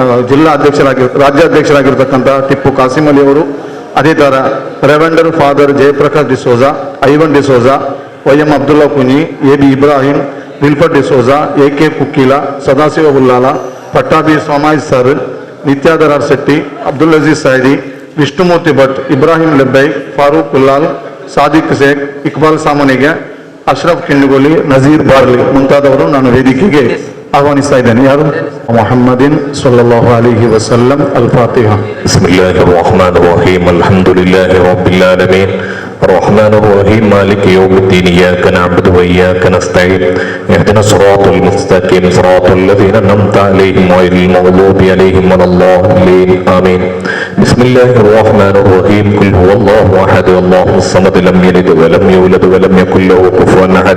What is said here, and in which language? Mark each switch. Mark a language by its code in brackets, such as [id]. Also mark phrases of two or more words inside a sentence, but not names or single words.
[kn] ರಾಜ್ಯಾಧ್ಯಕ್ಷರಾಗಿರ್ತಕ್ಕಂತಹ ಟಿಪ್ಪು ಕಾಸಿಂ ಅಲಿ ಅವರು, ಅದೇ ತರ ರೆವೆಂಡರ್ ಫಾದರ್ ಜಯಪ್ರಕಾಶ್ ಡಿಸೋಜಾ, ಐವನ್ ಡಿಸೋಜಾ, YM ಅಬ್ದುಲ್ಲಾ ಕುನಿ, AB ಇಬ್ರಾಹಿಂ, ವಿಲ್ಫರ್ ಡಿಸೋಜಾ, AK ಕುಕ್ಕೀಲ, ಸದಾಶಿವ ಉಲ್ಲಾಲ, ಪಟ್ಟಾಭಿ ಸೋಮಾಯ್ ಸರ್, ನಿತ್ಯಾಧರ ಶೆಟ್ಟಿ, ಅಬ್ದುಲ್ ಅಜೀಜ್ ಸೈದಿ, ವಿಷ್ಣುಮೂರ್ತಿ ಭಟ್, ಇಬ್ರಾಹಿಂ ಲೆಬ್ಬೈ, ಫಾರೂಕ್ ಉಲ್ಲಾಲ್, ಸಾದಿಕ್ ಶೇಖ್, ಇಕ್ಬಾಲ್ ಸಾಮನಿಗೆ, ಅಶ್ರಫ್ ಕಿಂಡುಗೋಲಿ, ನಜೀರ್ ಬಾರ್ಲಿ ಮುಂತಾದವರು ನಾನು ವೇದಿಕೆಗೆ ಆಹ್ವಾನಿಸ್ತಾ ಇದ್ದೇನೆ. [ar] ಯಾರು? ಮೊಹಮ್ಮದಿನ್ صلى الله عليه وسلم. ಅಲ್-ಫಾತಿಹಾ. بسم الله الرحمن الرحيم. الحمد لله رب العالمين. الرحمن الرحيم مالك يوم الدين إياك نعبد وإياك نستعين اهدنا الصراط المستقيم صراط الذين أنعمت عليهم غير المغضوب عليهم ولا الضالين آمين. بسم الله الرحمن الرحيم. قل هو الله أحد الله الصمد لم يلد ولم يولد ولم يكن له كفوا أحد.